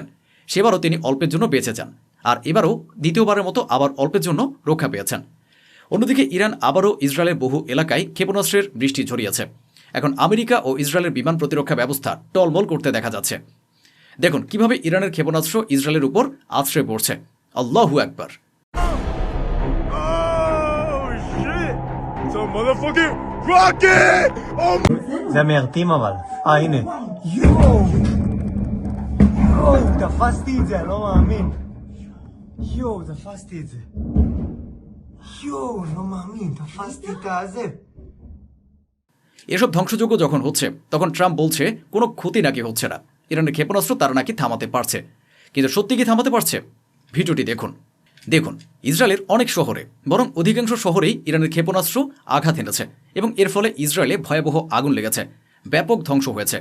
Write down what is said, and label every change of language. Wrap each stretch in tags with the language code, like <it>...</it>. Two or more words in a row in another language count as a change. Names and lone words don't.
<bn>সেবারও তিনি অল্পের জন্য বেঁচে যান, আর এবারও দ্বিতীয়বারের মতো আবার অল্পের জন্য রক্ষা পেয়েছেন। অন্যদিকে ইরান আবারও ইসরায়েলের বহু এলাকায় ক্ষেপণাস্ত্রের বৃষ্টি ঝরিয়েছে। এখন আমেরিকা ও ইসরায়েলের বিমান প্রতিরক্ষা ব্যবস্থা টলমল করতে দেখা যাচ্ছে। দেখুন কিভাবে ইরানের ক্ষেপণাস্ত্র ইসরায়েলের উপর আছড়ে পড়ছে।</bn> <ar>الله أكبر.</ar> <he>זה מיירטים אבל. הנה. יואו! תפסתי את זה, אני לא מאמין. יואו, תפסתי את זה. יואו, לא מאמין, תפסתי את הזה.</he> <bn>এসব ধ্বংসযজ্ঞ যখন হচ্ছে তখন ট্রাম্প বলছে কোনো ক্ষতি নাকি হচ্ছে না, ইরানের ক্ষেপণাস্ত্র তারা নাকি থামাতে পারছে। কিন্তু সত্যি কি থামাতে পারছে? ভিডিওটি দেখুন। দেখুন ইসরায়েলের অনেক শহরে, বরং অধিকাংশ শহরেই ইরানের ক্ষেপণাস্ত্র আঘাত এনেছে এবং এর ফলে ইসরায়েলে ভয়াবহ আগুন লেগেছে, ব্যাপক ধ্বংস হয়েছে।</bn>